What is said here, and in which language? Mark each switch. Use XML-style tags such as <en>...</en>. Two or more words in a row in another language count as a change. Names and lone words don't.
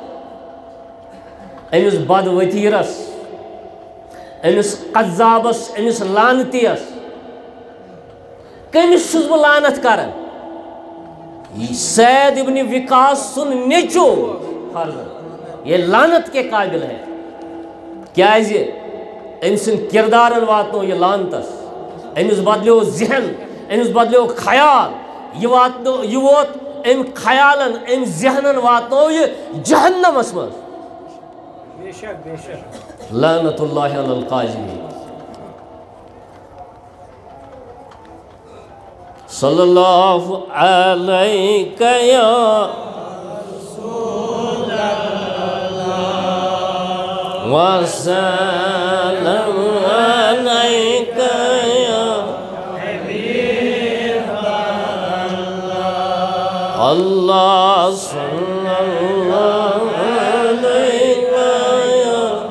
<ks>أمِس بد ؤتیٖرس أمِس قذابس أمِس لانتیس کٔمِس چھُس بہٕ لانت کران سعید ابن وقاص سُنٛد نیٚچو فرض</ks> <ur>یہ لانت کے قابل ہے</ur> <ks>کیازِ أمۍ سٕنٛدۍ کردارن واتنو یہ لانتس أمِس بدلیو ذہن أمِس بدلیو خیال یہ ووت أمۍ خیالن أمۍ ذہنن واتنو یہ جہنمس منٛز</ks> <ar>لعنت اللہ علی القاذبین صلی اللہ علیہ یا وسلم علیک یا حبیب اللہ اللہ صلی اللہ علیک یا</ar>